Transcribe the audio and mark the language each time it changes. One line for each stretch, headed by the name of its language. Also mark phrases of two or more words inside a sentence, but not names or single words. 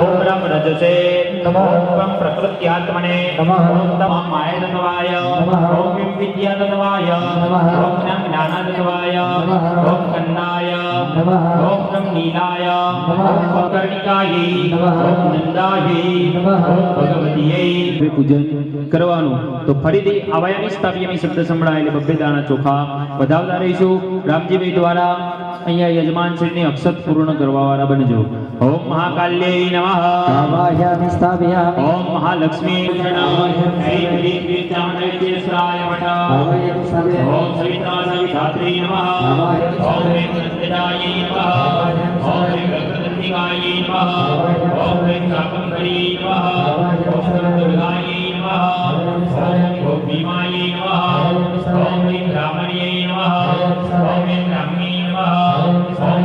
Sanskrit: ओम राम रजसे नमः। ओम कम प्रकृत्यात्मने नमः। ओम तम मायतत्वाय नमः। ओम किं विद्यातत्वाय नमः। ओम नम ज्ञानातत्वाय नमः। ओम कन्नाय नमः। ओम नम नीलाय नमः। ओम कर्णिकायै नमः। ઓમ નંદાયે નમઃ. ઓમ ભગવતીયે
Gujarati: પૂજન કરવાનું તો ફરીથી
Sanskrit: આવાયામી સ્થાપ્યામી
Gujarati: શબ્દ સંભળાય એટલે બબ્બે દાણા ચોખા વધાવતા રહીશું રામજીભાઈ દ્વારા અહીંયા યજમાન શ્રીની અક્ષત પૂર્ણ કરવાવાળા બનજો
Sanskrit: ઓમ મહાકાલ્યે નમઃ आवाहयामि स्थापयामि ઓમ મહાલક્ષ્મી શ્રી વીરચામણેશ્વરાય વટ आवाहयामि स्थापयामि ओम सविता सविधात्री नमः ओम ह्रीं नंदितायै नमः ओम ह्रीं गगनदंतिकायै नमः ओम ह्रीं शाकंभरी नमः ओम ह्रीं दुर्गायै नमः ओम ह्रीं भीमायै नमः ओम ह्रीं ब्राह्मण्यै नमः ओम ह्रीं ब्राह्मी नमः ओम